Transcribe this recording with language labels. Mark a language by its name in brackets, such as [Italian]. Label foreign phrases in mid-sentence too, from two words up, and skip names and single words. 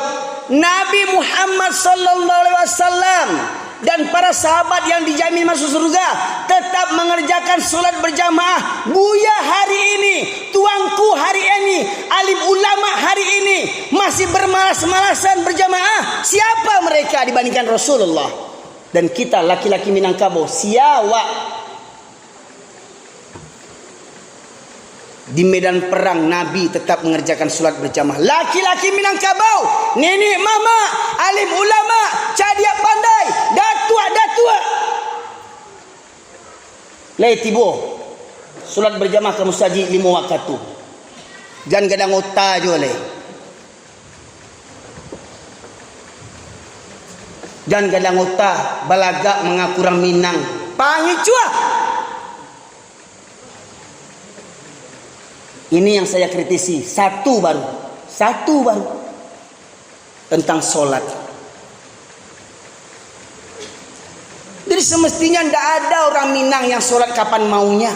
[Indonesian] Nabi Muhammad [Arabic] صلى الله عليه وسلم [Indonesian] dan para sahabat yang dijamin masuk surga tetap mengerjakan sholat berjamaah. Buya hari ini, tuangku hari ini, alim ulama hari ini masih bermalas-malasan berjamaah. Siapa mereka dibandingkan Rasulullah? Dan kita laki-laki Minangkabau siawa di medan perang Nabi tetap mengerjakan solat berjamaah. Laki-laki Minangkabau, nenek mama, alim ulama, cadia pandai, datua-datua. [Minangkabau] Lai tibo solat berjamaah ke masjid 5 waktu. Jangan gadang otak je le. Jangan gadang otak balagak mengaku orang Minang. [Indonesian] Panggil cuah. Ini yang saya kritisi. Satu baru tentang solat. Jadi semestinya tidak ada orang Minang yang solat kapan maunya.